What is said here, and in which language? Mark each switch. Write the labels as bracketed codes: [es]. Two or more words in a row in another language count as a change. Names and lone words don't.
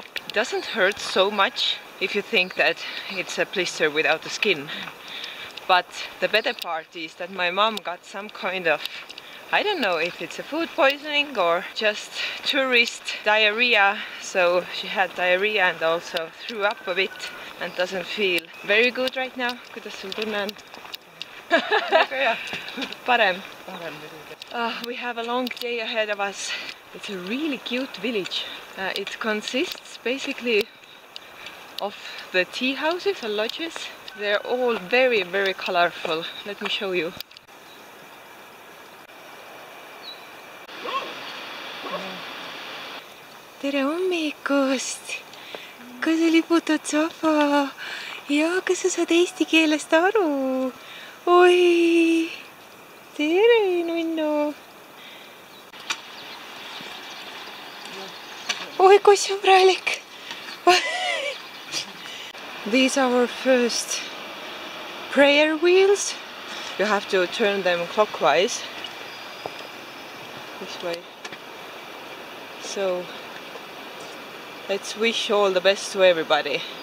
[en] It doesn't hurt so much if you think that it's a blister without the skin. But the better part is that my mom got some kind of, I don't know if it's a food poisoning or just tourist diarrhea. So she had diarrhea and also threw up a bit and doesn't feel very good right now. [et] Kuidas sul tunne on? Parem. [en] We have a long day ahead of us. It's a really cute village. It consists basically of the tea houses or lodges. They're all very, very colorful. Let me show you. [et] Tere hommikust! Kas oli putud saba? Ja, kas sa saad eesti keelest aru? Oi! Tere, nunnu! Oi, kui sõbralik! [en] These are our first prayer wheels. You have to turn them clockwise. This way. So let's wish all the best to everybody.